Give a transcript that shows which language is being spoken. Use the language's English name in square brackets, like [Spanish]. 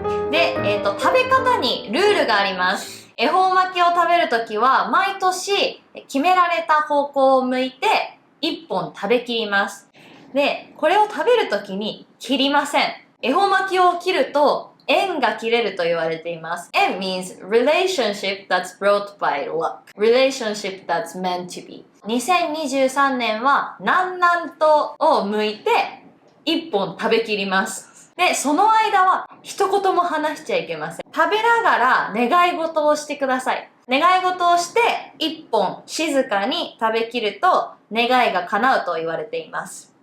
[Japanese] で、食べ方にルールがあります。恵方巻きを食べるときは毎年決められた方向を向いて1本食べきります。で、これを食べるときに切りません。恵方巻きを切ると縁が切れると言われています。 [English] 縁 means relationship that's brought by luck. Relationship that's meant to be. [Japanese] 2023年は南南東を向いて1本食べきります。で、その間は一言も話しちゃいけません。食べながら願い事をしてください。願い事をして1本静かに食べきると願いが叶うと言われています。